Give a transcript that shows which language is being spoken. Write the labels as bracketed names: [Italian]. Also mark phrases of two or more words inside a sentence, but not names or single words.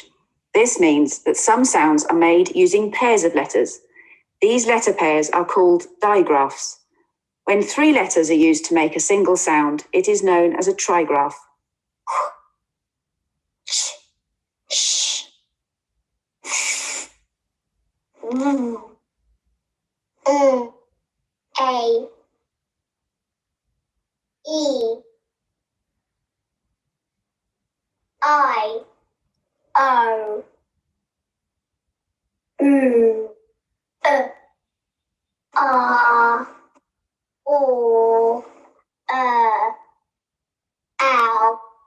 [English] This means that some sounds are made using pairs of letters. These letter pairs are called digraphs. When 3 letters are used to make a single sound, it is known as a trigraph. A E I O U R O L